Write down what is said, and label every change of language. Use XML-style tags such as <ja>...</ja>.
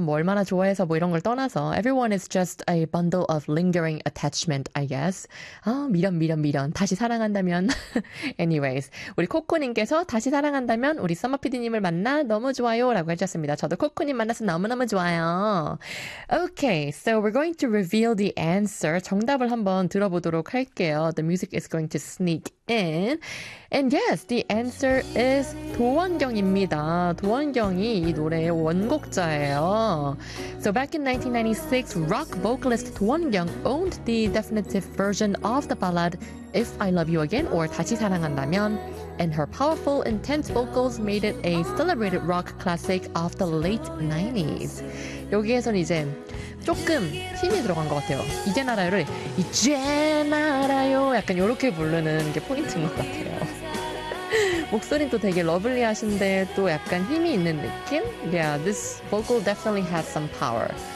<ko>뭐 얼마나 좋아해서 뭐 이런 걸 떠나서.</ko> <en>Everyone is just a bundle of lingering attachment, I guess.</en> <ko>아, 미련, 미련, 미련. 다시 사랑한다면. Anyways, 우리 코코님께서 다시 사랑한다면 우리 서머피디님을 만나 너무 좋아요 라고 해주셨습니다. 저도 코코님 만나서 너무너무 좋아요.</ko> <en>Okay, so we're going to reveal the answer.</en> <ko>정답을 한번 들어보도록 할게요.</ko> <en>The music is going to sneak in. And yes, the answer is 도원경입니다.</en> <ko>도원경이 이 노래의 원곡자예요.</ko> <en>So back in 1996, rock vocalist 도원경 owned the definitive version of the ballad If I Love You Again or 다시 사랑한다면. And her powerful, intense vocals made it a celebrated rock classic of the late 90s.</en> <ko>여기에선 이제 조금 힘이 들어간 것 같아요. 이젠 알아요를 이젠 알아요 약간 이렇게 부르는 게 포인트인 것 같아요. 목소리도 되게 러블리하신데 또 약간 힘이 있는 느낌?</ko> <en>Yeah, this vocal definitely has some power.</en>